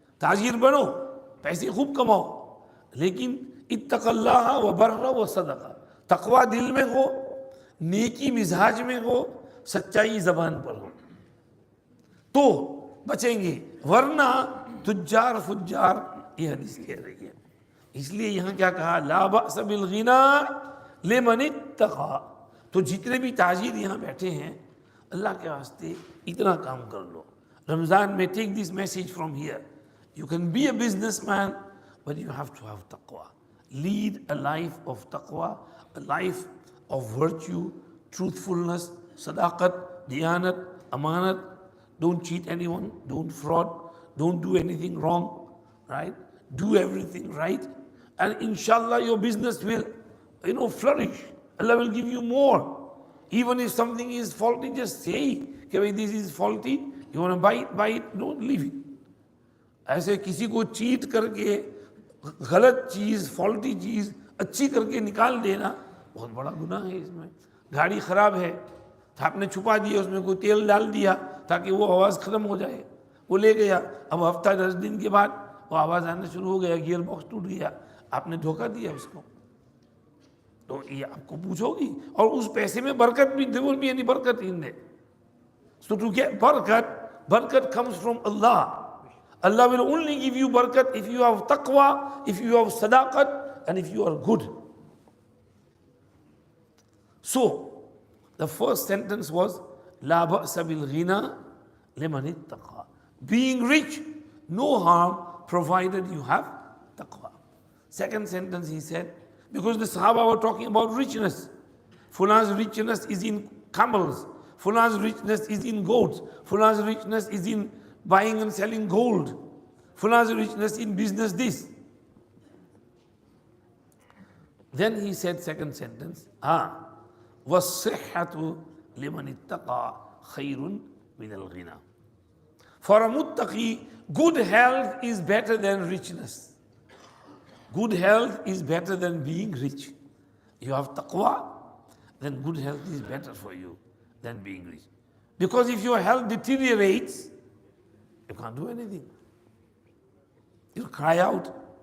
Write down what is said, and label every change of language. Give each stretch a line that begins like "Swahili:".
Hindi: ताजिर बनो, पैसे खूब कमाओ, लेकिन
Arabic: इत्तक़ल्लाह व बर्र व सदक़ा,
Hindi: तक़वा दिल में हो, नेकी मिजाज में हो, सच्चाई जबान पर हो, तो बचेंगे, वरना
Arabic: तुज्जार फुज्जार,
Hindi: ये हदीस कह रही है. इसलिए यहाँ क्या कहा,
Arabic: ला बअस बिल गिना लिमन इत्तक़ा.
Hindi: तो जितने भी ताजिर यहाँ बैठे हैं, अल्लाह के वास्ते इतना काम कर लो. रमज़ान में
English: Take this message from here. You can be a businessman, but you have to have taqwa. Lead a life of taqwa, a life of virtue, truthfulness, sadaqat, diyanat, amanat. Don't cheat anyone, don't fraud, don't do anything wrong, right? Do everything right. And inshallah your business will, flourish. Allah will give you more. Even if something is faulty, just say, okay, this is faulty. You want to buy it, don't leave it.
Hindi: ऐसे किसी को cheat करके गलत चीज़, faulty चीज़ अच्छी करके निकाल देना बहुत बड़ा गुनाह है इसमें. गाड़ी ख़राब है तो आपने छुपा दिया, उसमें कोई तेल डाल दिया ताकि वो आवाज़ ख़त्म हो जाए, वो ले गया. अब हफ्ता 10 दिन के बाद वो आवाज़ आना शुरू हो गया, गियर बॉक्स टूट गया, आपने धोखा दिया उसको. तो ये आपको पूछोगी. और उस पैसे में बरकत भी,
English: There will be any बरकत in there. So to get barakat comes from Allah. Allah will only give you barakat if you have taqwa, if you have sadaqat, and if you are good. So, the first sentence was,
Arabic: La ba'sa bil ghina liman ittaqa.
English: Being rich, no harm, provided you have taqwa. Second sentence he said, because the Sahaba were talking about richness. Fulan's richness is in camels. Fulan's richness is in goats. Fulan's richness is in buying and selling gold. Fulan's richness in business this. Then he said second sentence,
Arabic: وَالصِّحَّةُ لِمَنِ اتَّقَى خَيْرٌ مِنَ الْغِنَى.
English: For a muttaqi, good health is better than richness. Good health is better than being rich. You have taqwa, then good health is better for you than being rich. Because if your health deteriorates, you can't do anything. You cry out.